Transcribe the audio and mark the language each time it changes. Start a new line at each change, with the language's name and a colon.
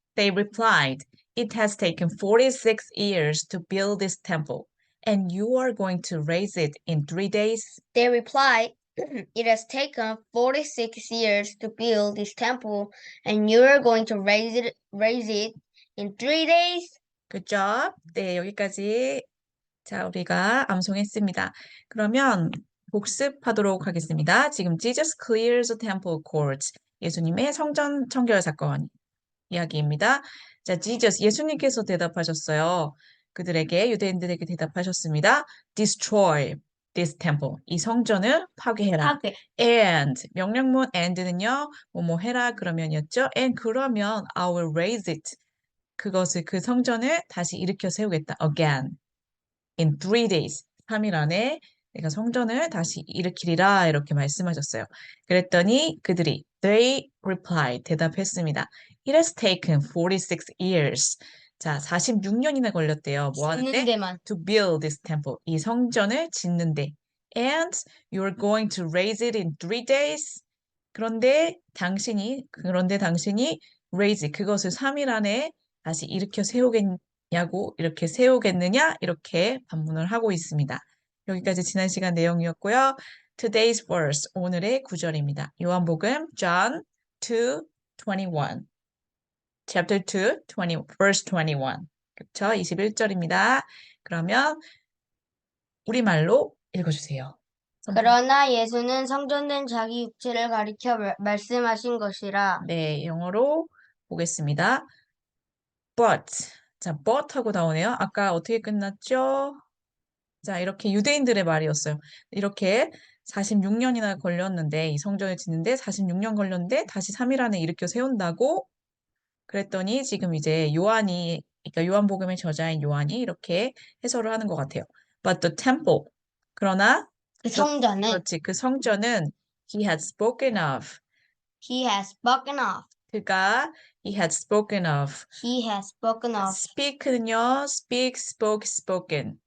English: They replied, it has taken 46 years to build this temple, and you are going to raise it in 3 days. They replied, it has taken 46 years to build this temple, and you are going to raise it in 3 days. Good job.
Korean: 네, 여기까지 자, 우리가 암송했습니다. 그러면 복습하도록 하겠습니다. 지금
English: Jesus clears the temple courts.
Korean: 예수님의 성전 청결 사건 이야기입니다. 자, Jesus, 예수님께서 대답하셨어요. 그들에게, 유대인들에게 대답하셨습니다.
English: Destroy this temple.
Korean: 이 성전을 파괴해라. And, 명령문 and는요, 뭐뭐 해라 그러면이었죠.
English: And
Korean: 그러면
English: I will raise it.
Korean: 그것을, 그 성전을 다시 일으켜 세우겠다.
English: Again. In 3 days.
Korean: 3일 안에 내가 성전을 다시 일으키리라 이렇게 말씀하셨어요. 그랬더니 그들이
English: they replied
Korean: 대답했습니다.
English: It has taken 46 years.
Korean: 자, 46년이나 걸렸대요. 뭐 하는데?
English: To build this temple.
Korean: 이 성전을 짓는데.
English: And you're going to raise it in 3 days.
Korean: 그런데 당신이 raise 그것을 3일 안에 다시 일으켜 세우겠냐고 이렇게 세우겠느냐 이렇게 반문을 하고 있습니다. 여기까지 지난 시간 내용이었고요.
English: Today's verse,
Korean: 오늘의 구절입니다.
English: 요한복음 John 2:21 Chapter 2, verse 21
Korean: 그렇죠? 21절입니다. 그러면 우리말로 읽어주세요. 그러나 예수는 성전된 자기 육체를 가리켜 말씀하신 것이라. 네, 영어로 보겠습니다.
English: But,
Korean: 자, but 하고 나오네요. 아까 어떻게 끝났죠? 자, 이렇게 유대인들의 말이었어요. 이렇게 46년이나 걸렸는데, 이 성전을 짓는데 46년 걸렸는데 다시 3일 안에 일으켜 세운다고 그랬더니 지금 이제 요한이, 그러니까 요한복음의 저자인 요한이 이렇게 해설을 하는 것 같아요.
English: But the temple.
Korean: 그러나 그 성전은 그렇지. 그 성전은
English: he had spoken of.
Korean: 그가
English: he had spoken of. speak는요, speak, spoke, spoken.